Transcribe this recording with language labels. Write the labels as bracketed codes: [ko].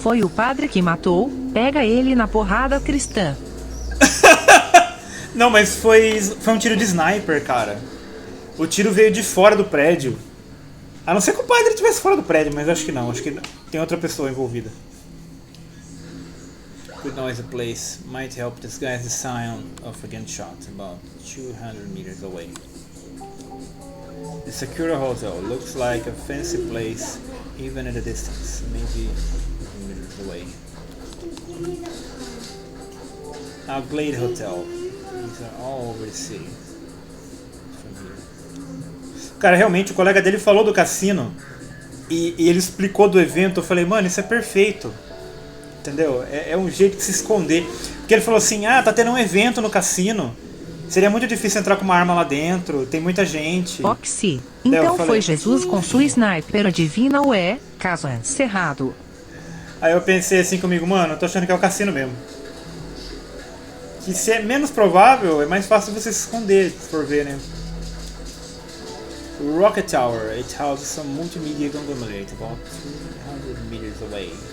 [pt] Foi o padre que matou, pega ele na porrada cristã. Não, mas foi um tiro de sniper, cara. O tiro veio de fora do prédio. A não ser que o padre estivesse fora do prédio, mas acho que não. Acho que tem outra pessoa envolvida. [en] Good noisy place. Might help disguise the sound of a gunshot about 200 meters away. The secure hotel looks like a fancy place even at a distance, maybe meters away. A Glade Hotel. These are all over the city. From here. [pt] Cara, realmente o colega dele falou do cassino e ele explicou do evento. Eu falei, mano, isso é perfeito. Entendeu? É um jeito de se esconder. Porque ele falou assim, tá tendo um evento no cassino. Seria muito difícil entrar com uma arma lá dentro. Tem muita gente. Oxi. Então falei, foi Jesus com sua sniper adivina o caso encerrado. Aí eu pensei assim comigo, mano, eu tô achando que é o cassino mesmo. Que se é menos provável, é mais fácil você se esconder, se for ver, né? [en] Rocket Tower. It houses some multimedia conglomerate about 200 meters away.